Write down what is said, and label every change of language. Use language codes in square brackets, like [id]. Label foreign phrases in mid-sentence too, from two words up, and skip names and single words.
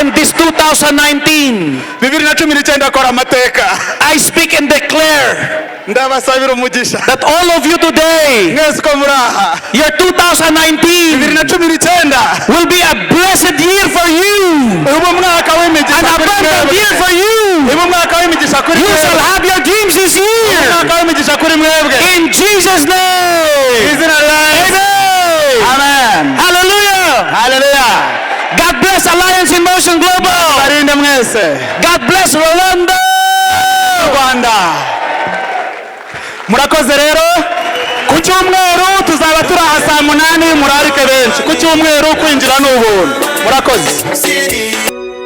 [en] in this 2019, [rw] 2019 akora amateka. [en] I speak and declare [rw] Ndabasabira umugisha [en] that all of you today, [rw] mwese ko muraha. [en] your 2019 2019 will be a blessed year for you, [rw] ubu mwaka w'imigisha [en] an [rw] kuri [en] abundant [rw] mwebwe. [en] year for you. [rw] Ubu mwaka w'imigisha kuri [en] You [rw] mwebwe. [en] shall have your dreams this year. [rw] Mwaka w'imigisha kuri mwebwe. [en] In Jesus' name. [rw] Izina la Yesu. [en] Amen. Hallelujah. Hallelujah. God bless Alliance in Motion Global. [rw] Barinde mwese. [en] God bless Rwanda. Rwanda. [rw] Murakoze rero, ku cyumweru tuzaba turi aha saa 8 murarike benshi. Ku cyumweru kwinjira n'ubuntu. Murakoze.